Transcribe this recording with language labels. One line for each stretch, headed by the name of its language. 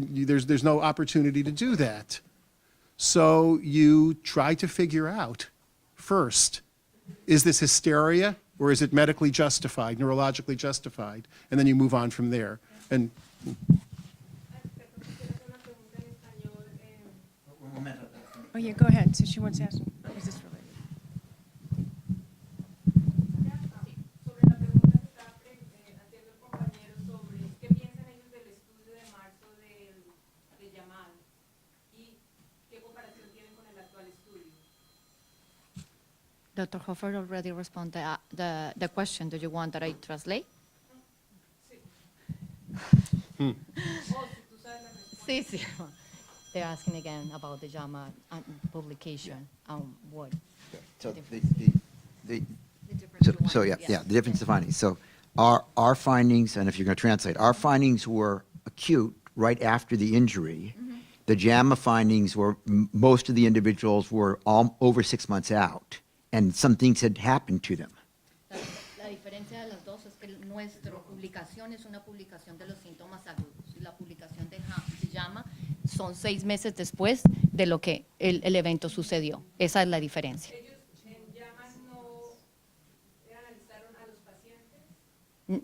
English: There's no opportunity to do that. So you try to figure out first, is this hysteria or is it medically justified, neurologically justified? And then you move on from there. And Oh, yeah, go ahead. So she wants to ask, is this related?
Spanish: Sobre la pregunta que estaba haciendo el compañero sobre qué piensan ellos del estudio de marzo de Yamal y qué comparación tienen con el actual estudio.
English: Dr. Hofer already responded the question. Do you want that I translate?
Spanish: Oh, si tú sabes la respuesta. Sí, sí.
English: They're asking again about the JAMA publication. What? So The difference So you yeah, want, yeah, the difference of findings. So our findings, and if you're going to translate, our findings were acute right after the injury. The JAMA findings were, most of the individuals were all over 6 months out, and some things had happened to them.
Spanish: La diferencia de las dos es que nuestra publicación es una publicación de los síntomas agudos y la publicación de JAMA son 6 meses después de lo que el evento sucedió. Esa es la diferencia. Ellos en llamas no analizaron a los pacientes.